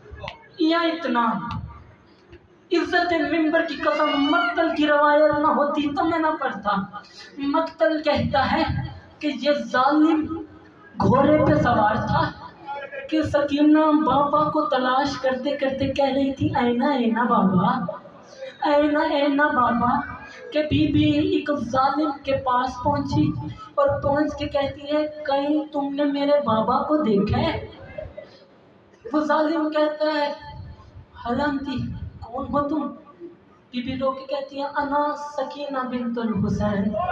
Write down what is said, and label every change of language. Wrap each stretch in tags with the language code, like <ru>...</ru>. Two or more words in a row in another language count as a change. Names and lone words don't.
<ur>اتنا یا اتنا؟ عزت منبر کی قسم مقتل کی روایت نہ ہوتی تو میں نہ پڑھتا۔ مقتل کہتا ہے کہ یہ ظالم گھوڑے پہ سوار تھا کہ سکینہ بابا کو تلاش کرتے کرتے کہہ رہی تھی</ur> <ar>اینا اینا بابا، اینا اینا بابا،</ar> <ur>کہ بی بی ایک ظالم کے پاس پہنچی اور پہنچ کے کہتی ہے کہیں تم نے میرے بابا کو دیکھا ہے؟ وہ ظالم کہتا ہے حلانتی کون ہو تم؟ بی بی رو کے کہتی ہے</ur> <ar>انا سکینہ بنت الحسین۔</ar>